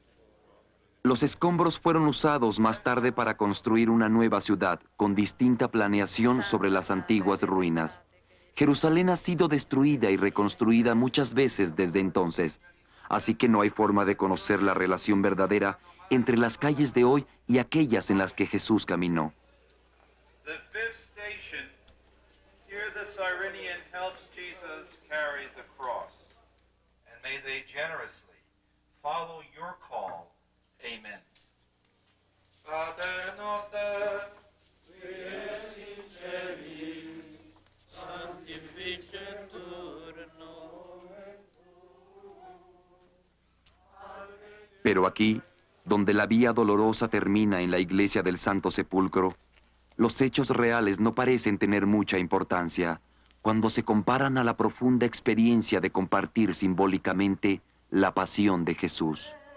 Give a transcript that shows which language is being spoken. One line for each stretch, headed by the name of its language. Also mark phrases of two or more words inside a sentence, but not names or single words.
Spanish: Los escombros fueron usados más tarde para construir una nueva ciudad con distinta planeación sobre las antiguas ruinas. Jerusalén ha sido destruida y reconstruida muchas veces desde entonces, así que no hay forma de conocer la relación verdadera entre las calles de hoy y aquellas en las que Jesús caminó.
English: The fifth station. Here the Cyrenian helps Jesus carry the cross. And may they generously follow your call. Amen.
Latin: Pater noster, qui es in celis, sanctificetur nomen
Spanish: Pero aquí, donde la vía dolorosa termina en la iglesia del Santo Sepulcro, los hechos reales no parecen tener mucha importancia cuando se comparan a la profunda experiencia de compartir simbólicamente la pasión de Jesús.